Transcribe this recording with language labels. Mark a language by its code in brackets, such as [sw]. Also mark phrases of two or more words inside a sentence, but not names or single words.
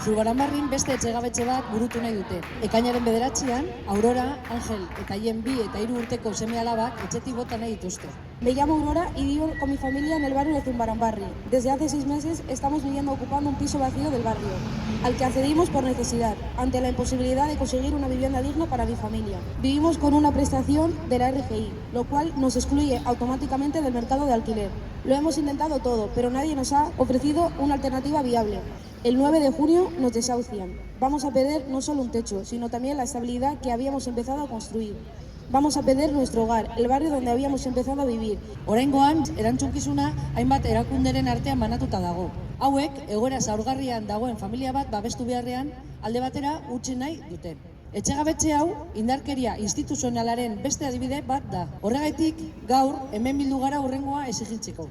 [eu] Zurbaranbarrin beste etxegabetxe bat burutu nahi dute. Ekainaren 9an, Aurora, Angel eta hien 2 eta 3 urteko seme alabak etxetik bota nahi dituzte. [es] Me llamo Aurora y vivo con mi familia en el barrio de Zurbaranbarri. Desde hace 6 meses estamos viviendo ocupando un piso vacío del barrio, al que accedimos por necesidad, ante la imposibilidad de conseguir una vivienda digna para mi familia. Vivimos con una prestación de la RGI, lo cual nos excluye automáticamente del mercado de alquiler. Lo hemos intentado todo, pero nadie nos ha ofrecido una alternativa viable. El 9 de junio nos desahucian. Vamos a perder no solo un techo, sino también la estabilidad que habíamos empezado a construir. Vamos a perder nuestro hogar, el barrio donde habíamos empezado a vivir. [eu] Oraingoan, erantzunkizuna hainbat erakunderen artean banatuta dago. Hauek, egoera zaurgarrian dagoen familia bat babestu beharrean, alde batera utzi nahi dute. Etxegabetxe hau indarkeria instituzionalaren beste adibide bat da. Horregatik, gaur hemen bildu gara hurrengoa exigitzeko.